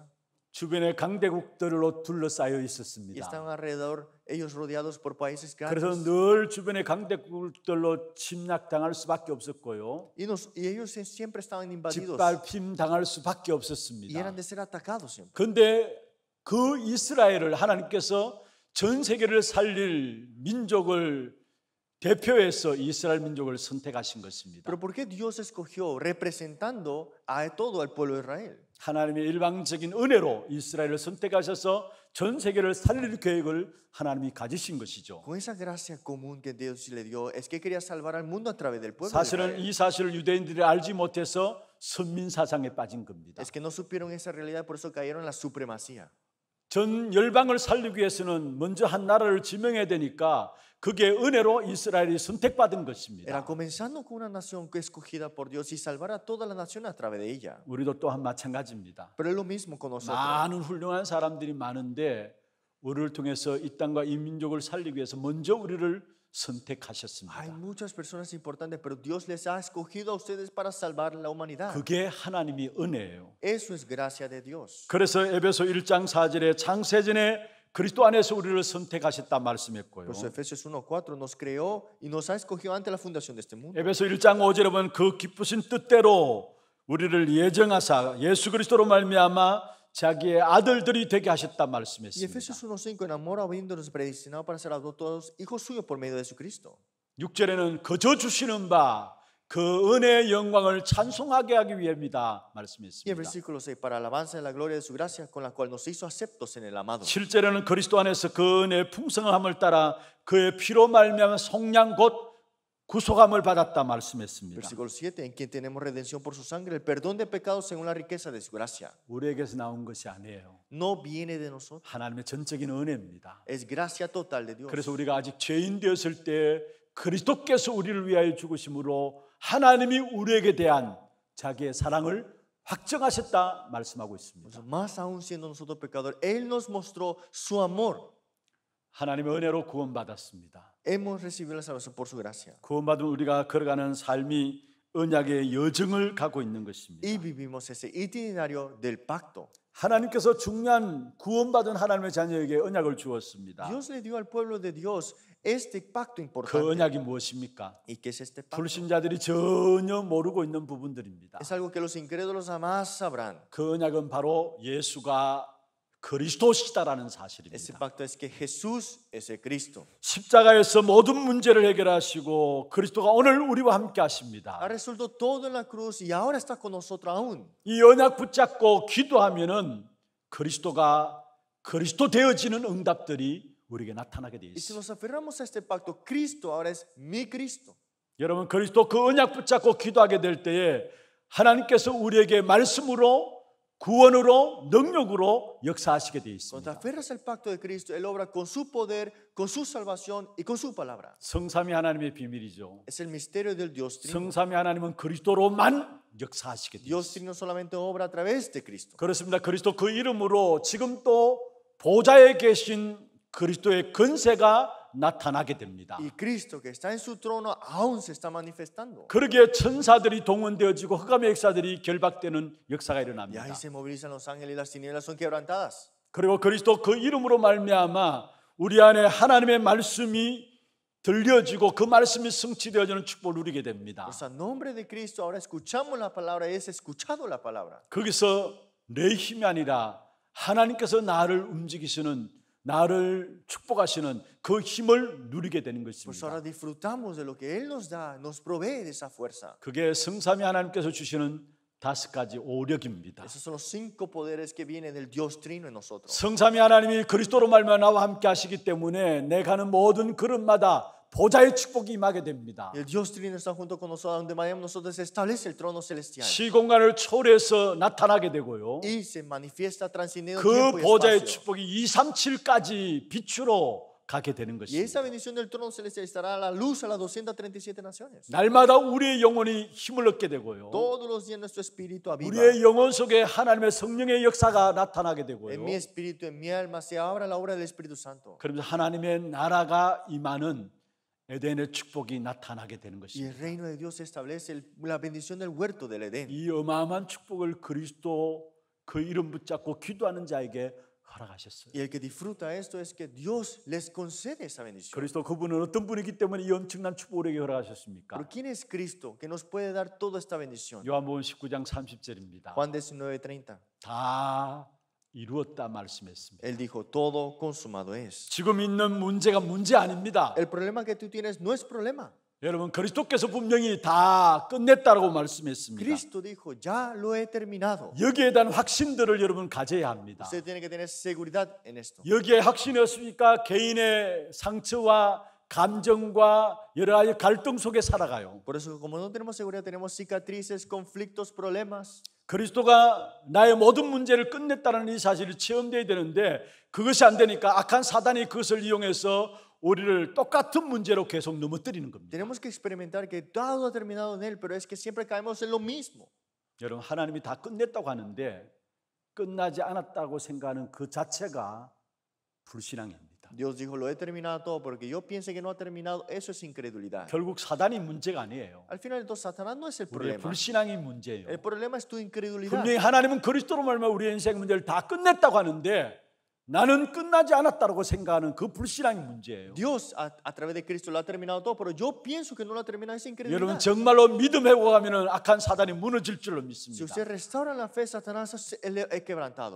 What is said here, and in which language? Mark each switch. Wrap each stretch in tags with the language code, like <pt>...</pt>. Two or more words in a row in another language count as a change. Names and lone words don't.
<ko>주변에 강대국들로 둘러싸여</ko> <es>Y</es> <ko>있었습니다.</ko> <es>están alrededor, ellos rodeados por países</es> <ko>그래서</ko> <es>grandes.</es> <ko>늘 주변의 강대국들로 침략당할 수밖에 없었고요.</ko> <es>Y ellos siempre estaban invadidos</es> <ko>짓밟힘 당할 수밖에</ko> <es>y</es> <ko>없었습니다.</ko> <es>eran de ser atacados siempre.</es> <ko>그런데 그 이스라엘을 하나님께서 전 세계를 살릴 민족을 대표해서 이스라엘 민족을 선택하신 것입니다.</ko> <es>Pero ¿por qué Dios escogió representando a todo el pueblo de Israel?</es> <ko>하나님의 일방적인 은혜로 이스라엘을 선택하셔서 전 세계를 살릴 계획을 하나님이 가지신 것이죠.</ko> <es>Con esa gracia común que Dios le dio, es que quería salvar al mundo a través del pueblo de</es> <ko>사실은</ko> <es>Israel.</es> <ko>이 사실을 유대인들이 알지 못해서 선민 사상에 빠진 겁니다.</ko> <es>Es que no supieron esa realidad, por eso cayeron en la supremacía.</es> <ko>전 열방을 살리기 위해서는 먼저 한 나라를 지명해야 되니까 그게 은혜로 이스라엘이 선택받은</ko> <es>Era</es> <ko>것입니다.</ko> <es>comenzando con una nación que escogida por Dios y salvar a toda la nación a través de ella.</es> <ko>우리도 또한 마찬가지입니다.</ko> <es>Pero es lo mismo con nosotros.</es> <ko>많은 훌륭한 사람들이 많은데 우리를 통해서 이 땅과 이 민족을 살리기 위해서 먼저 우리를 선택하셨습니다.</ko> <es>Hay muchas personas importantes, pero Dios les ha escogido a ustedes para salvar la humanidad.</es> <ko>그게 하나님의 은혜예요.</ko> <es>Eso es gracia de Dios.</es> <ko>그래서 에베소 1장 4절에 창세전에 그리스도 안에서 우리를 선택하셨다 말씀했고요.</ko> <es>Por eso Efesios 1:4 nos creó y nos ha escogido ante la fundación de este mundo.</es> <ko>에베소 1장 5절에 보면 그 기쁘신 뜻대로 우리를 예정하사 예수 그리스도로 말미암아 자기의 아들들이 되게 하셨다</ko> <es>Y</es> <ko>말씀했습니다.</ko> <es>Efesios 1:5, en amor habiéndonos predestinado para ser adoptados hijos suyos por medio de Jesucristo.</es> <ko>6절에는 그저 주시는 바 그 은혜의 영광을 찬송하게 하기 위함이다</ko> <es>Y el</es> <ko>말씀했습니다.</ko> <es>versículo 6, para alabanza de la gloria de su gracia con la cual nos hizo aceptos en el amado.</es> <ko>7절에는 그리스도 안에서 그 은혜의 풍성함을 따라 그의 피로 말미암아 속량 곧 구속함을 받았다 말씀했습니다.</ko> <es>Versículo 7, en quien tenemos redención por su sangre, el perdón de pecados según la riqueza de su gracia.</es> <ko>우리에게서 나온 것이 아니에요.</ko> <es>No viene de nosotros,</es> <ko>하나님의 전적인 은혜입니다.</ko> <es>es gracia total de Dios.</es> <ko>그래서 우리가 아직 죄인 되었을 때 그리스도께서 우리를 위하여 죽으심으로 하나님이 우리에게 대한 자기의 사랑을 확정하셨다 말씀하고 있습니다.</ko> <es>Más aún siendo nosotros pecadores, Él nos mostró su amor.</es> <ko>하나님의 은혜로 구원받았습니다.</ko> <es>Hemos recibido la salvación por su gracia.</es> <ko>구원받은 우리가 걸어가는 삶이 언약의 여정을 가고 있는 것입니다.</ko> <es>Y vivimos ese itinerario del pacto.</es> <ko>하나님께서 중요한 구원받은 하나님의 자녀에게 언약을 주었습니다.</ko> <es>Dios le dio al pueblo de Dios este pacto</es> <ko>그</ko> <es>importante.</es> <ko>언약이 무엇입니까?</ko> <es>¿Y qué es este pacto?</es> <ko>불신자들이 전혀 모르고 있는 부분들입니다.</ko> <es>Es algo que los incrédulos jamás sabrán.</es> <ko>그 언약은 바로 예수가 그리스도시다라는</ko> <es>Ese</es> <ko>사실입니다.</ko> <es>pacto es que Jesús es el Cristo.</es> <ko>십자가에서 모든 문제를 해결하시고 그리스도가 오늘 우리와 함께 하십니다.</ko> <es>Ha resuelto todo en la cruz y ahora está con nosotros aún.</es> <ko>이 언약 붙잡고 기도하면은 그리스도가 그리스도 되어지는 응답들이 우리에게 나타나게 되어</ko> <es>Y si</es> <ko>있습니다.</ko> <es>nos aferramos a este pacto, Cristo ahora es mi Cristo.</es> <ko>여러분 그리스도 그 언약 붙잡고 기도하게 될 때에 하나님께서 우리에게 말씀으로 구원으로 능력으로 역사하시게 되어</ko> <es>Cuando te</es> <ko>있습니다.</ko> <es>aferras al pacto de Cristo, Él obra con su poder, con su salvación y con su palabra.</es> <ko>성삼위 하나님의 비밀이죠.</ko> <es>Es el misterio del Dios Trino.</es> <ko>성삼위 하나님은 그리스도로만 역사하시게 되어</ko> <es>Dios</es> <ko>있습니다.</ko> <es>Trino solamente obra a través de Cristo.</es> <ko>그렇습니다. 그리스도 그 이름으로 지금 또 보좌에 계신 그리스도의 근세가 나타나게 됩니다.</ko> <es>Y Cristo que está en su trono aún se está manifestando.</es> <ko>그러기에 천사들이 동원되어지고 흑암의 역사들이 결박되는 역사가</ko> <es>Y</es> <ko>일어납니다.</ko> <es>ahí se movilizan los ángeles y las tinieblas son quebrantadas.</es> <ko>그리고 그리스도 그 이름으로 말미암아 우리 안에 하나님의 말씀이 들려지고 그 말씀이 성취되어지는 축복을 누리게 됩니다.</ko> <es>Pues a nombre de Cristo ahora escuchamos la palabra, es escuchado la palabra.</es> <ko>거기서 내 힘이 아니라 하나님께서 나를 움직이시는 나를 축복하시는 그 힘을 누리게 되는</ko> <es>Pues</es> <ko>것입니다.</ko> <es>ahora disfrutamos de lo que Él nos da, nos provee de esa fuerza.</es> <ko>그게 성삼위 하나님께서 주시는 5가지 오력입니다.</ko> <es>Esos son los 5 poderes que vienen del Dios Trino en nosotros.</es> <ko>성삼위 하나님이 그리스도로 말미암아 나와 함께 하시기 때문에 내 가는 모든 걸음마다 보좌의 축복이 임하게 됩니다.</ko> <es>Y el Dios Trino está junto con nosotros, donde vayamos nosotros se establece el trono celestial.</es> <ko>시공간을 초월해서 나타나게 되고요.</ko> <es>Y se manifiesta trascendiendo</es> <ko>그</ko> <es>tiempo y</es> <ko>보좌의</ko> <es>espacio.</es> <ko>축복이 237까지 빛으로 가게 되는</ko> <es>Y esa</es> <ko>것입니다.</ko> <es>bendición del trono celestial estará a la luz a las 237 naciones.</es> <ko>날마다 우리의 영혼이 힘을 얻게 되고요.</ko> <es>Todos los días nuestro espíritu aviva.</es> <ko>우리의 영혼 속에 하나님의 성령의 역사가 나타나게 되고요.</ko> <es>En mi espíritu, en mi alma se abra la obra del Espíritu Santo.</es> <ko>그러면서 하나님의 나라가 임하는 에덴의 축복이 나타나게 되는</ko> <es>Y</es> <ko>것입니다.</ko> <es>el reino de Dios establece la bendición del huerto del Edén.</es> <ko>이 어마어마한 축복을 그리스도 그 이름 붙잡고 기도하는 자에게 허락하셨어요.</ko> <es>Y el que disfruta esto es que Dios les concede esa bendición.</es> <ko>그리스도 그분은 어떤 분이기 때문에 이 엄청난 축복을 우리에게 허락하셨습니까?</ko> <es>Pero ¿quién es Cristo que nos puede dar toda esta bendición?</es> <ko>요한복음 19장 30절입니다.</ko> <es>Juan 19:30.</es> <ko>다 이루었다 말씀했습니다.</ko> <es>Él dijo, todo consumado es.</es> <ko>지금 있는 문제가 문제 아닙니다.</ko> <es>El problema que tú tienes no es problema.</es> <ko>여러분 그리스도께서 분명히 다 끝냈다라고 말씀했습니다.</ko> <es>Cristo dijo, ya lo he terminado.</es> <ko>여기에 대한 확신들을 여러분 가져야 합니다.</ko> <es>Usted tiene que tener seguridad en esto.</es> <ko>여기에 확신이 없으니까 개인의 상처와 감정과 여러 가지 갈등 속에 살아가요.</ko> <es>Por eso, como no tenemos seguridad, tenemos cicatrices, conflictos, problemas.</es> <ko>그리스도가 나의 모든 문제를 끝냈다는 이 사실이 체험되어야 되는데 그것이 안 되니까 악한 사단이 그것을 이용해서 우리를 똑같은 문제로 계속 넘어뜨리는 겁니다.</ko> <es>Tenemos que experimentar que todo ha terminado en Él, pero es que siempre caemos en lo mismo.</es> <ko>여러분 하나님이 다 끝냈다고 하는데 끝나지 않았다고 생각하는 그 자체가 불신앙입니다.</ko> <es>Dios dijo, lo he terminado todo, porque yo piense que no ha terminado, eso es incredulidad.</es> <ko>결국 사단이 문제가 아니에요.</ko> <es>Al final de todo, Satanás no es el</es> <ko>우리의</ko> <es>problema.</es> <ko>불신앙이 문제예요.</ko> <es>El problema es tu incredulidad.</es> <ko>분명히 하나님은 그리스도로 말미암아 우리의 인생 문제를 다 끝냈다고 하는데 나는 끝나지 않았다고 생각하는 그 불신앙이 문제예요.</ko> <es>Dios a través de Cristo lo ha terminado todo, pero yo pienso que no lo ha terminado, es incredulidad.</es> <ko>여러분 정말로 믿음 회복하면 악한 사단이 무너질 줄로</ko> <es>Si</es> <ko>믿습니다.</ko> <es>usted restaura la fe, Satanás es quebrantado.</es>